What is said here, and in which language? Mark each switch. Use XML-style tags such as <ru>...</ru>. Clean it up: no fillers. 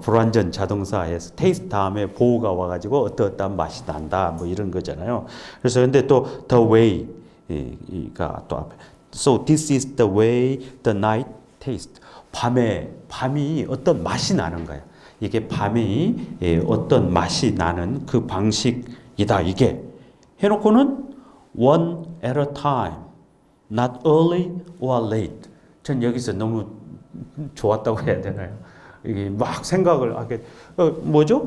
<ko>불완전 자동사에서 taste 다음에 보호가 와가지고 어떠한 맛이 난다 뭐 이런 거잖아요.</ko> <en>그래서 근데 또 the way가 또 앞에 so this is the way the night tastes.</en> <ko>밤이 어떤 맛이 나는 거야. 이게 밤이 어떤 맛이 나는 그 방식이다 이게 해놓고는 one at a time, not early or late. 전 여기서 너무 좋았다고 해야 되나요? 이게 막 생각을 하게 뭐죠?</ko>